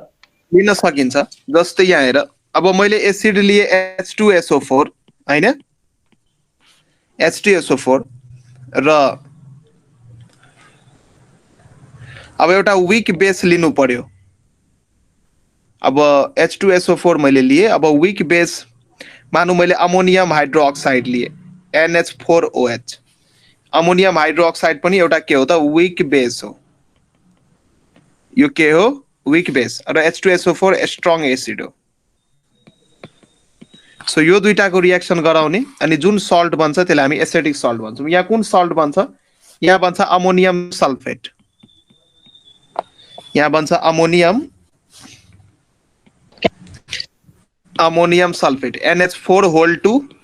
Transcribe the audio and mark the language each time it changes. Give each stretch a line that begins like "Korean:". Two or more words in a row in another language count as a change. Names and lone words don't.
Nepali: लिन सकिन्छ जस्तै यहाँ हेर अब मैले एसिड लिए H2SO4 हैन H2SO4 र अब एउटा
English: weak base
Nepali: लिनु पर्यो अब H2SO4 मैले लिए अब
English: weak base
Nepali: मानु मैले
English: ammonium hydroxide
Nepali: लिए NH4OH
English: ammonium hydroxide
Nepali: पनि एउटा के हो त
English: weak base
Nepali: हो यो के हो
English: weak base
Nepali: र H2SO4
English: strong acid
Nepali: हो सो यो दुईटाको रियाक्सन गराउने अनि जुन सल्ट बन्छ त्यसलाई हामी
English: acidic salt
Nepali: भन्छौं यहाँ कुन सल्ट बन्छ यहाँ बन्छ
English: ammonium sulfate
Nepali: यहाँ बन्छ
English: ammonium sulfate
Nepali: NH4